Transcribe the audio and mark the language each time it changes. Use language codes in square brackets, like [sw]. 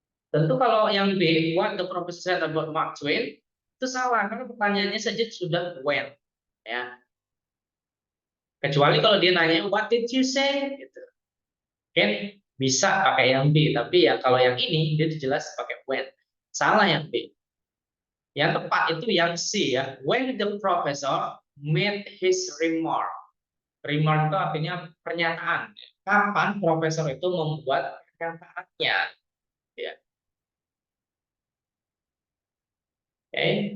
[id] Tentu kalau yang B, [en] what the professor said about Mark Twain, [id] itu salah karena pertanyaannya saja sudah when, ya. Kecuali kalau dia nanya [en] what did you say, [id] gitu. Mungkin bisa pakai yang B, tapi ya kalau yang ini dia jelas pakai when. Salah yang B. Yang tepat itu yang C ya. [en] When the professor made his remark. [id] Remark itu artinya pernyataan. Kapan profesor itu membuat pernyataannya? Ya. Oke.